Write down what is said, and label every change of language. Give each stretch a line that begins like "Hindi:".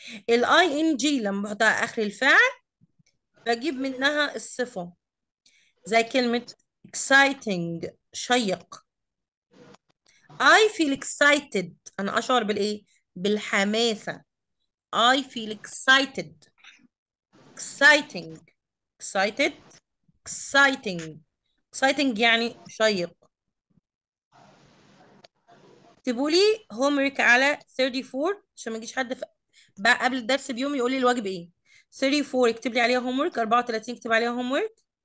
Arabic: الاي ان جي لما بحطها على آخر الفعل بجيب منها الصفة. زي كلمة exciting شيق.
English: I feel excited
Arabic: أنا أشعر بالإيه؟ بالحماسة.
English: I feel excited. exciting excited exciting exciting
Arabic: يعني شيق. اكتبوا لي homework على 34 عشان ما يجيش حد بقى قبل الدرس بيوم يقول لي الواجب ايه. 34 اكتب لي عليها homework. 34 اكتب عليها homework.